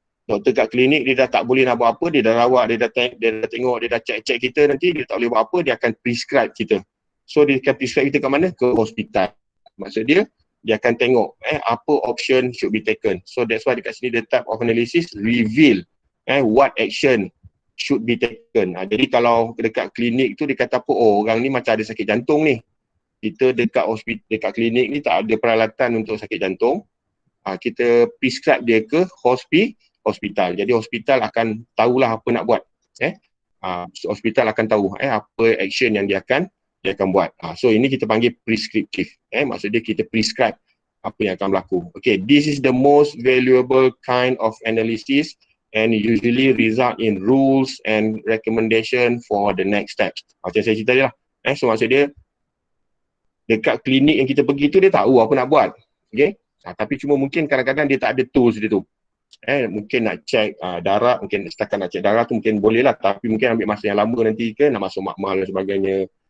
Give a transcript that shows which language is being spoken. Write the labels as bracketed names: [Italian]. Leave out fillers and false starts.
[Malay] Doktor kat klinik, dia dah tak boleh nak buat apa, dia dah rawat, dia dah tengok, dia dah check kita nanti, dia tak boleh buat apa, dia akan prescribe kita. So, dia akan prescribe kita kat mana? Ke hospital. Maksud dia akan tengok apa [English] option should be taken. So that's why [Malay] dekat sini [English] the type of analysis reveal what action should be taken. [Malay] Jadi kalau dekat klinik tu dia kata apa, orang ni macam ada sakit jantung ni. Kita dekat hospital, dekat klinik ni tak ada peralatan untuk sakit jantung. Kita prescribe dia ke hospital. Jadi hospital akan tahulah apa nak buat. Hospital akan tahu apa action yang dia akan buat. So ini kita panggil prescriptive. Maksudnya kita prescribe apa yang akan berlaku. [English] Okay, this is the most valuable kind of analysis and usually result in rules and recommendation for the next step. [Malay] Macam saya cerita dia lah. So maksud dia dekat klinik yang kita pergi tu dia tahu apa nak buat. Okay, tapi cuma mungkin kadang-kadang dia tak ada tools dia tu. Mungkin nak check darah, mungkin setakat nak check darah tu mungkin boleh lah, tapi mungkin ambil masa yang lama nanti ke nak masuk makmal dan sebagainya.